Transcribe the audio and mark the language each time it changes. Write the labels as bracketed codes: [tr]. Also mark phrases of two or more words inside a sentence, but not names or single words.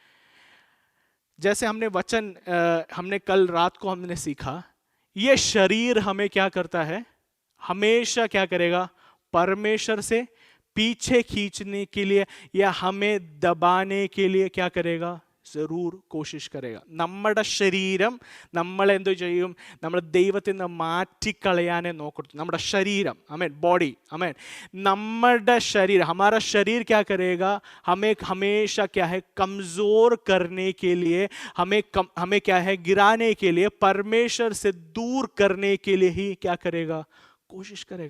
[hi] जैसे हमने वचन हमने कल रात को हमने सीखा, ये शरीर हमें क्या करता है, हमेशा क्या करेगा, परमेश्वर से पीछे खींचने के लिए या हमें दबाने के लिए क्या करेगा, जरूर कोशिश करेगा. [ml] നമ്മുടെ ശരീരം നമ്മൾ എന്തോ ചെയ്യും, നമ്മൾ ദൈവത്തിൽ നിന്ന് മാറ്റിക്കളയാനേ നോക്കൂ. നമ്മുടെ ശരീരം, [hi] आमीन, बॉडी, आमीन, നമ്മുടെ शरीर, हमारा शरीर क्या करेगा, हमें हमेशा क्या है, कमजोर करने के लिए, हमें क्या है, गिराने के लिए, परमेश्वर से दूर करने के लिए ही क्या करेगा, कोशिश करेगा.